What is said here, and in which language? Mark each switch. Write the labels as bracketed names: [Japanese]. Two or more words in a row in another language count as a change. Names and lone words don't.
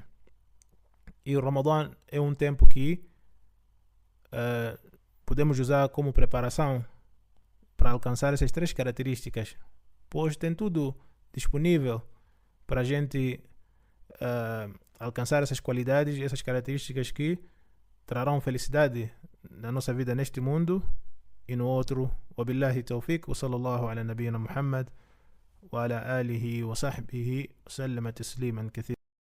[Portuguese] E o Ramadã é um tempo que podemos usar como preparação para alcançar essas 3 características, pois tem tudo disponível para a gente alcançar essas qualidades e essas características que trarão felicidade na nossa vida neste mundo e no outro. [Arabic] وبالله التوفيق وصلى الله على نبينا محمد وعلى آله وصحبه وسلم تسليما كثيرا.